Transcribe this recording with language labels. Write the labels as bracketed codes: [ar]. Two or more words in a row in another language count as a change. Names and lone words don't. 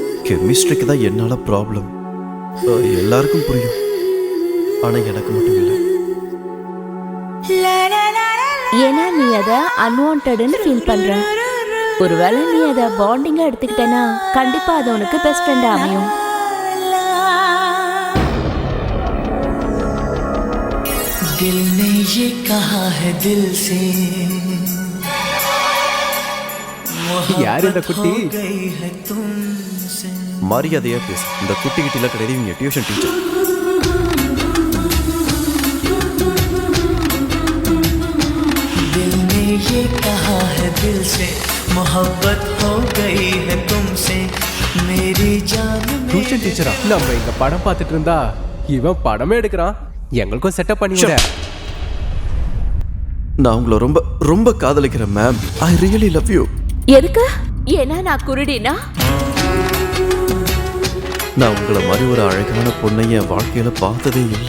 [ta] கெமிஸ்ட்ரிக்கு தான் என்னால ப்ராப்ளம். எல்லாருக்கும் புரியும், ஆனா எனக்கு மட்டும் இல்லை. ஏன்னா நீ அதை [en] unwanted feel [ta] பண்ற. ஒருவேளை நீ அதை பாண்டிங்கா எடுத்துக்கிட்டேன்னா கண்டிப்பா அது உனக்கு [en] best friend [ta] அமையும். [hi] दिल ने ये कहा है दिल से [ta] யார் இந்த குட்டி? [hi] गई है तुमसे. [ta] மரியாதையா பேசு. இந்த குட்டி கிட்டில கிடையாது, இவங்க டியூஷன் டீச்சர். [hi] दिल ने ये कहा है दिल से मोहब्बत हो गई है तुमसे मेरी जान. [ta] டியூஷன் டீச்சரா? நம்ம இங்க படம் பார்த்துட்டு இருந்தா இவன் படமே எடுக்கிறான். எங்களுக்கும் செட்டப் பண்ணி விட. நான் உங்களை ரொம்ப ரொம்ப காதலிக்கிறேன் மேம். [en] I really love you. [ta] எதுக்கு? ஏன்னா நான் குருடினா? நான் உங்களை மாதிரி ஒரு அழகான பொண்ணை என் வாழ்க்கையில பார்த்ததே இல்லை.